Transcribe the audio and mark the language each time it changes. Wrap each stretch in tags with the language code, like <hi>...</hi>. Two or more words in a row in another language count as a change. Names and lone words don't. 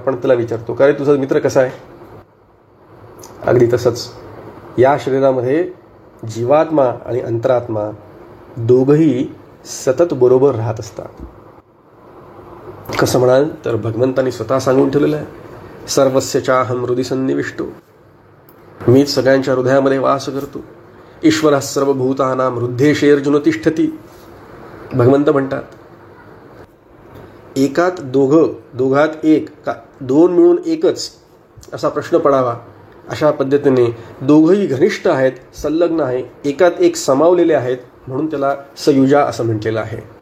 <mr>आपण त्याला विचारतो, का रे तुझा मित्र कसा आहे? अगदी तसंच या शरीरामध्ये जीवात्मा आणि अंतरात्मा दोघंही सतत बरोबर राहत असतात. कसं म्हणाल तर भगवंतांनी स्वतः सांगून ठेवलेलं आहे,</mr> <sa>सर्वस्य चाहं हृदि सन्निविष्टो,</sa> <mr>मीच सगळ्यांच्या हृदयामध्ये वास करतो.</mr> <sa>ईश्वरः सर्वभूतानां हृद्देशेऽर्जुन तिष्ठति.</sa> <mr>भगवंत म्हणतात, एकात दोघात एक का दोन मिळून एकच असा प्रश्न पडावा, अशा पद्धतीने दोघंही घनिष्ठ आहेत, संलग्न आहे, एकात एक समावलेले आहेत, म्हणून त्याला सयुजा असं म्हटलेलं आहे.</mr>